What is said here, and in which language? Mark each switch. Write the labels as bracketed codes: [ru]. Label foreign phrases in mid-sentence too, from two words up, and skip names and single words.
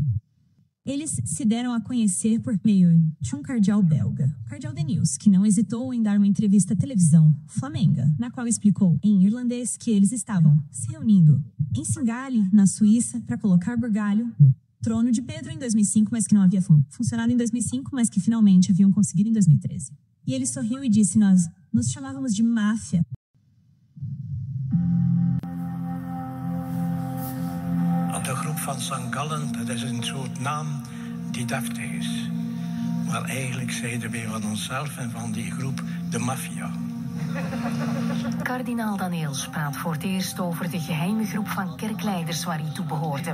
[pt] Eles se deram a conhecer por meio de um cardeal belga, o cardeal Denils, que não hesitou em dar uma entrevista à televisão, Flamenga, na qual explicou em irlandês que eles estavam se reunindo em Singalha, na Suíça, para colocar Bergalho no trono de Pedro em 2005, mas que não havia funcionado em 2005, mas que finalmente haviam conseguido em 2013. E ele sorriu e disse: nós nos chamávamos de máfia. [nl] De groep van St. Gallen, dat is een soort naam die deftig is. Maar eigenlijk zeiden wij van onszelf en van die groep de maffia. Kardinaal Daniels praat voor het eerst over de geheime groep van kerkleiders waar hij toe behoorde.